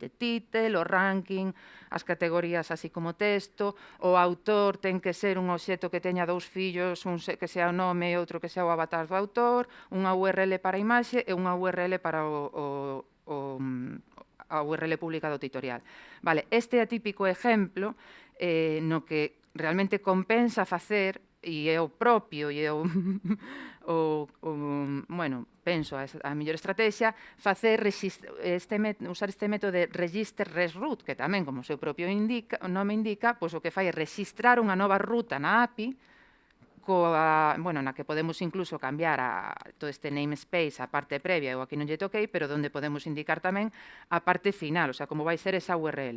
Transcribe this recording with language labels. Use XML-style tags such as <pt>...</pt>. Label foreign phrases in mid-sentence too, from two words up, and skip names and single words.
<gl>Título, o ranking, as categorías así como texto, o autor ten que ser un obxecto que teña dous fillos, un que sea o nome e outro que sea o avatar do autor, unha URL para a imaxe e unha URL para a URL pública do tutorial. Vale, este é o típico exemplo no que realmente compensa facer e é o propio e é o, bueno, penso a mellor estrategia facer usar este método de</gl> <en>register res root,</en> <gl>que tamén, como o seu propio nome indica, pois o que fai é registrar unha nova ruta na API bueno, na que podemos incluso cambiar todo este namespace, a parte previa, eu aquí non lle toquei, pero onde podemos indicar tamén a parte final,</gl> <es>o sea,</es> <gl>como vai ser esa URL.</gl>